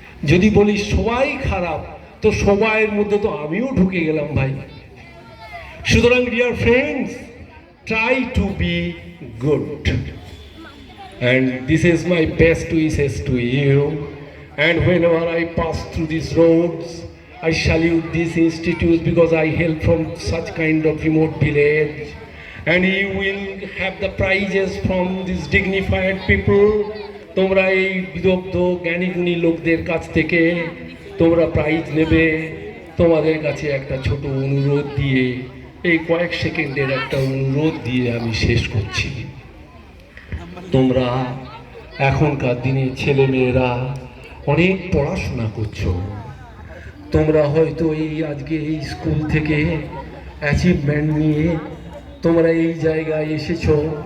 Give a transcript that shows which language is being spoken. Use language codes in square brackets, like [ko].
[bn] যদি বলি সবাই খারাপ, তো সবাইয়ের মধ্যে তো আমিও ঢুকে গেলাম ভাই। সুতরাং [en] Dear friends, try to be good, and this is my best wishes to you. And whenever I pass through these roads, I salute these institutes because I hail from such kind of remote village, and you will have the prizes from these dignified people. [bn] তোমরা এই বিদগ্ধ জ্ঞানী গুণী লোকদের কাছ থেকে তোমরা prize নেবে। তোমাদের কাছে একটা ছোট অনুরোধ দিয়ে, এই কয়েক সেকেন্ডের একটা অনুরোধ দিয়ে আমি শেষ করছি। তোমরা এখনকার দিনে ছেলেমেয়েরা অনেক পড়াশোনা করছো, তোমরা হয়তো এই আজকে এই স্কুল থেকে অ্যাচিভমেন্ট নিয়ে তোমরা এই জায়গায় এসেছো।